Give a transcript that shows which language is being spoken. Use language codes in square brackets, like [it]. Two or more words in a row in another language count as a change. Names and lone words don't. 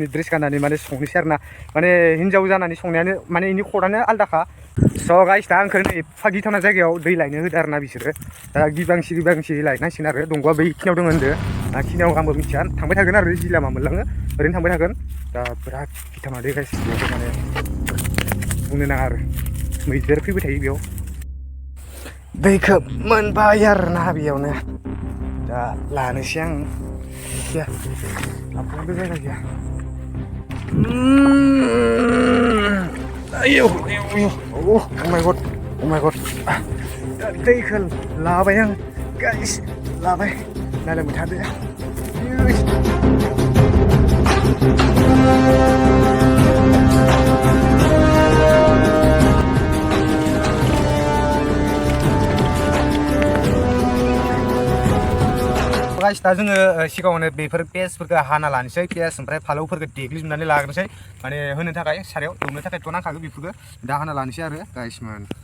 [brx] ड्रेस गाननानै माने संनोसै आरो ना माने हिन्जाव जानानै संनायानो माने इनि खदानो आलदाखा स' गाइस दा आंखौ नै एफा गिथावना जायगायाव दै लायनो होदो आरो ना बिसोरो दा गिबांसि लायनांसिगोन आरो दंग'आ बै खिनियाव दङ होनदो दा खिनियाव आंबो मिथिया थांबाय थागोन आरो जि लामा मोनलाङो ओरैनो थांबाय थागोन दा बिराद गिथावना दै गाइस बेयाव माने बुंनो नाङा आरो मैदेर फैबाय थायो बेयाव दैखौ मोनबाय आरो ना बेयावनो दा लानोसै आं गैया लांफानोबो जायगा गैया आयौ [en] oh my god [brx] दा दैखौ लाबाय आं गाइस लाबाय नायलांबाय थादो गाइस दा जोङो सिगाङावनो बेफोर पियासफोरखौ हाना लानोसै पियास ओमफ्राय फालौफोरखौ देग्लिजोबनानै लाग्रोनोसै माने होनो थाखाय सारायाव एवनो थाखायथ' नांखागौ बेफोरखौ दा हाना लानोसै आरो गाइसमोन